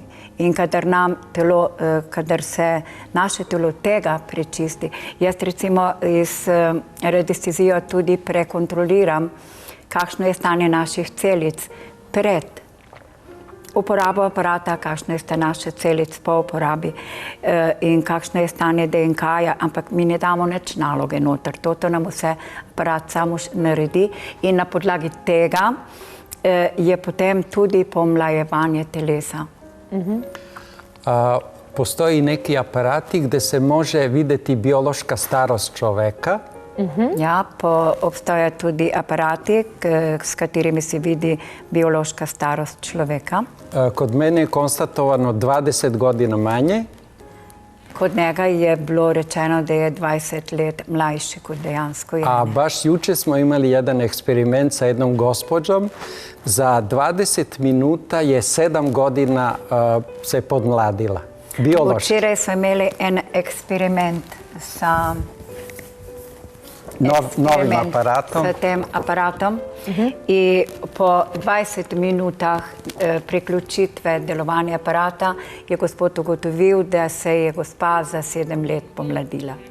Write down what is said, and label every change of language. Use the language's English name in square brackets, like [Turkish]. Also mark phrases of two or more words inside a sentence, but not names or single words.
[Slovenian] In kadar se naše telo tega prečisti, jaz recimo iz radiestezijo tudi prekontroliram, kakšno je stanje naših celic pred uporabo aparata, kakšno je stanje naših celic po uporabi in kakšno je stanje DNK-ja, ampak mi ne damo nič naloge noter. To nam vse aparat samo naredi in na podlagi tega je potem tudi pomlajevanje telesa. [Serbian] Postoji neki aparati gdje se može vidjeti biološka starost čoveka. [Slovenian] Ja, obstajajo tudi aparati, s katerimi se vidi biološka starost človeka. [Serbian] Kod mene je konstatovano 20 godina manje. [Slovenian] Kod njega je bilo rečeno da je 20 let mlajši kot dejansko je. [Serbian] A baš juče smo imali jedan eksperiment sa jednom gospođom. Za 20 minuta je 7 godina se podmladila. Biološki. [Slovenian] Včeraj smo imeli en eksperiment sa novim aparatom. S tem aparatom. I po 20 minutah priključitve delovanja aparata je gospod ugotovil, da se je gospa za 7 let pomladila.